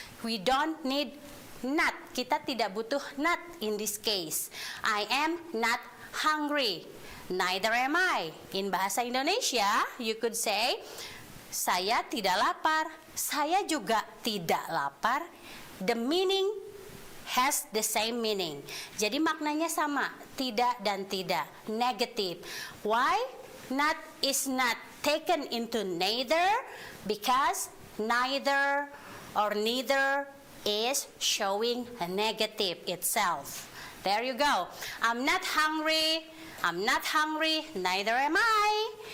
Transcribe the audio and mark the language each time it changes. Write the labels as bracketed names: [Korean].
[English] We don't need not. [Indonesian] Kita tidak butuh [English] not in this case. I am not hungry. Neither am I. In bahasa Indonesia, you could say, [Indonesian] saya tidak lapar. Saya juga tidak lapar. [English] The meaning has the same meaning. [Indonesian] Jadi maknanya sama, tidak dan tidak, negative. [English] Why? Not is not taken into neither because neither or neither is showing a negative itself. There you go. I'm not hungry. I'm not hungry, neither am I.